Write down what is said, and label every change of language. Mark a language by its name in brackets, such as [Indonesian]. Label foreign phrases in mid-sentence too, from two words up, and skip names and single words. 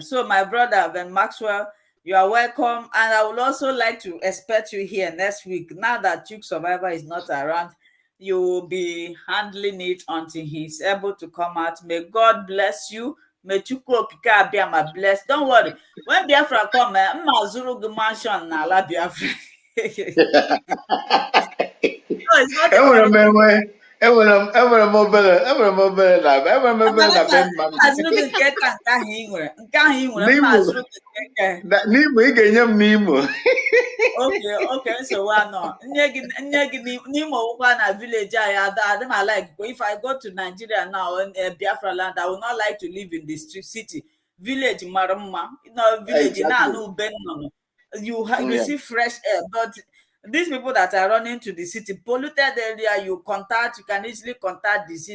[English] So my brother, Ben Maxwell, you are welcome. And I would also like to expect you here next week. Now that Duke Survivor is not around, you will be handling it until he's able to come out. May God bless you. May Chukwu Okike Abiama bless. Don't worry. When Biafra come, [Igbo] Zuru mansion na ala Biafra. [English] No, it's not [Igbo] N'Imo, ị ga-enye m n'Imo. [English] Okay, so why not? [Igbo] N'Imo na [English] village I like. If I go to Nigeria now in Biafra land, I would not like to live in the city. Village Marama, village you see fresh air, but these people that are running to the city, polluted area, you can easily contact disease.